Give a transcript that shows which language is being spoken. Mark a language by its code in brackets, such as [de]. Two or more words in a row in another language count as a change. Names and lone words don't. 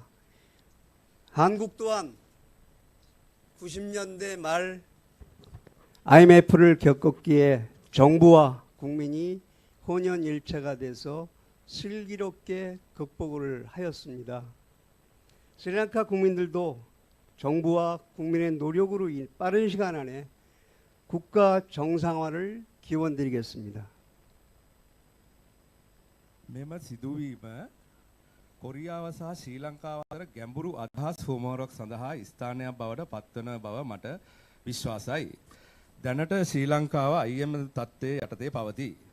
[ko] 한국 또한 90년대 말 IMF를 겪었기에 정부와 국민이 혼연일체가 돼서 슬기롭게 극복을 하였습니다. 스리랑카 국민들도 정부와 국민의 노력으로 빠른 시간 안에 국가 정상화를 기원드리겠습니다. [si] මෙම සිදුවීම කොරියාව සහ ශ්‍රී ලංකාව අතර ගැඹුරු අදහස් හුවමාරුවක් සඳහා ස්ථානයක් බවට පත්වන බව මට විශ්වාසයි. දැනට ශ්‍රී ලංකාව IMF තත්ත්වයේ යටතේ පවතී.